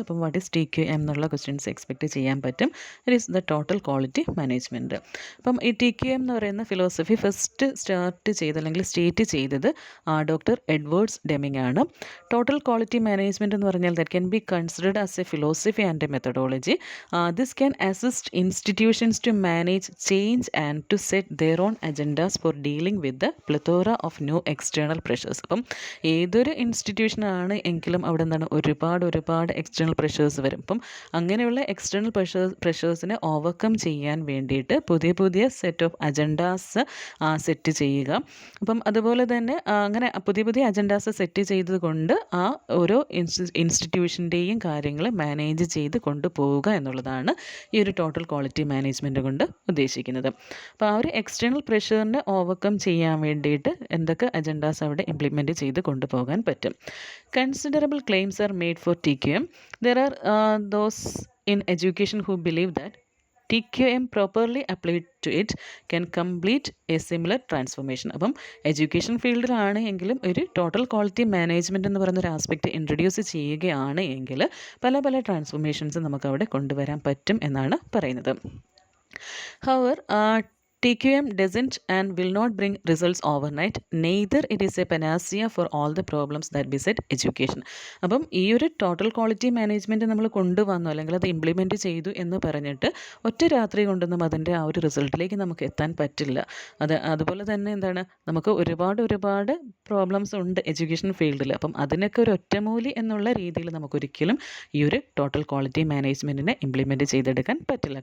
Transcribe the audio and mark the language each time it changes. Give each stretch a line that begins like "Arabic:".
English: അപ്പം what is TQM എന്നുള്ള questions expect
Malayalam: ചെയ്യാൻ പറ്റും.
English: It is the total quality management.
Malayalam: അപ്പം ഈ TQM എന്ന് പറയുന്ന ഫിലോസഫി ഫസ്റ്റ് സ്റ്റേറ്റ് ചെയ്തത് ഡോക്ടർ എഡ്വേർഡ്സ് ഡെമിങ് ആണ്.
English: total quality management
Malayalam: എന്ന് പറഞ്ഞാൽ
English: That can be considered as a philosophy and a methodology. This can assist institutions to manage change and to set their own agendas for dealing with the plethora of new external pressures.
Malayalam: അപ്പം ഏതൊരു ഇൻസ്റ്റിറ്റ്യൂഷനാണ് എങ്കിലും അവിടെ എന്താണ് ഒരുപാട് external pressures വരും. അപ്പം അങ്ങനെയുള്ള external പ്രഷേഴ്സിനെ overcome ചെയ്യാൻ വേണ്ടിയിട്ട് പുതിയ സെറ്റ് ഓഫ് അജണ്ടാസ് സെറ്റ് ചെയ്യുക. അപ്പം അതുപോലെ തന്നെ അങ്ങനെ പുതിയ അജണ്ടാസ് സെറ്റ് ചെയ്തുകൊണ്ട് ആ ഓരോ ഇൻസ്റ്റിറ്റ്യൂഷൻ്റെയും കാര്യങ്ങൾ മാനേജ് ചെയ്ത് കൊണ്ടുപോവുക എന്നുള്ളതാണ് ഈ ഒരു ടോട്ടൽ ക്വാളിറ്റി മാനേജ്മെൻറ്റ് കൊണ്ട് ഉദ്ദേശിക്കുന്നത്. അപ്പോൾ ആ ഒരു എക്സ്റ്റേണൽ പ്രഷറിനെ ഓവർകം ചെയ്യാൻ വേണ്ടിയിട്ട് എന്തൊക്കെ അജണ്ടാസ് അവിടെ ഇംപ്ലിമെൻറ്റ് ചെയ്ത് കൊണ്ടുപോകാൻ പറ്റും.
English: Considerable claims are made for TQM. There are those in education who believe that TQM properly applied to it can complete a similar transformation.
Malayalam: അപ്പം എഡ്യൂക്കേഷൻ ഫീൽഡിലാണ് എങ്കിലും ഒരു ടോട്ടൽ ക്വാളിറ്റി മാനേജ്മെൻറ്റ് എന്ന് പറയുന്നൊരു ആസ്പെക്റ്റ് ഇൻട്രൊഡ്യൂസ് ചെയ്യുകയാണ് എങ്കിൽ പല ട്രാൻസ്ഫോർമേഷൻസ് നമുക്ക് അവിടെ കൊണ്ടുവരാൻ പറ്റും എന്നാണ് പറയുന്നത്.
English: However, TQM doesn't and will not bring results overnight. Neither it is a panacea for all the problems that beset education.
Malayalam: അപ്പം ഈ ഒരു ടോട്ടൽ ക്വാളിറ്റി മാനേജ്മെൻറ്റ് നമ്മൾ കൊണ്ടുവന്നു അല്ലെങ്കിൽ അത് ഇംപ്ലിമെൻറ്റ് ചെയ്തു എന്ന് പറഞ്ഞിട്ട് ഒറ്റ രാത്രി കൊണ്ടൊന്നും അതിൻ്റെ ആ ഒരു റിസൾട്ടിലേക്ക് നമുക്ക് എത്താൻ പറ്റില്ല. അതുപോലെ തന്നെ എന്താണ്, നമുക്ക് ഒരുപാട് പ്രോബ്ലംസ് ഉണ്ട് എഡ്യൂക്കേഷൻ ഫീൽഡിൽ. അപ്പം അതിനൊക്കെ ഒരു ഒറ്റമൂലി എന്നുള്ള രീതിയിൽ നമുക്കൊരിക്കലും ഈ ഒരു ടോട്ടൽ ക്വാളിറ്റി മാനേജ്മെൻറ്റിനെ ഇംപ്ലിമെൻറ്റ് ചെയ്തെടുക്കാൻ പറ്റില്ല.